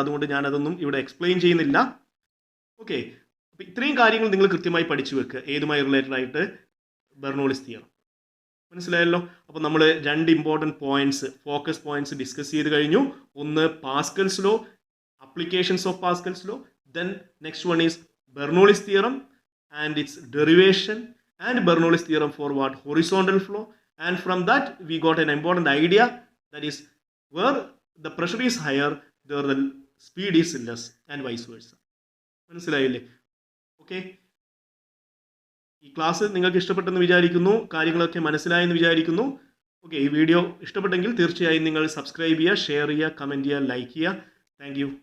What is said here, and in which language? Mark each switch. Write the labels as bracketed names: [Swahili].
[Malayalam] അതുകൊണ്ട് ഞാനതൊന്നും ഇവിടെ എക്സ്പ്ലെയിൻ ചെയ്യുന്നില്ല. ഓക്കെ, അപ്പോൾ ഇത്രയും കാര്യങ്ങൾ നിങ്ങൾ കൃത്യമായി പഠിച്ചു വെക്കുക. ഏതുമായി റിലേറ്റഡ് ആയിട്ട്? ബെർണൂളിസ് തിയറം. മനസ്സിലായല്ലോ? അപ്പോൾ നമ്മൾ രണ്ട് important points, focus points discuss ചെയ്ത് കഴിഞ്ഞു. ഒന്ന് Pascal's law, applications of Pascal's law. [English] Then next one is Bernoulli's theorem and its derivation, and Bernoulli's theorem for what? Horizontal flow. And from that we got an important idea, that is where the pressure is higher there the speed is less and vice versa. [Malayalam] മനസ്സിലായില്ലേ? Okay, ഈ class നിങ്ങൾക്ക് ഇഷ്ടപ്പെട്ടെന്ന് വിചാരിക്കുന്നു. കാര്യങ്ങളൊക്കെ മനസ്സിലായെന്ന് വിചാരിക്കുന്നു. Okay, ഈ video ഇഷ്ടപ്പെട്ടെങ്കിൽ തീർച്ചയായും നിങ്ങൾ സബ്സ്ക്രൈബ് ചെയ്യുക, ഷെയർ ചെയ്യുക, കമൻറ്റ് ചെയ്യുക, ലൈക്ക് ചെയ്യുക. Thank you.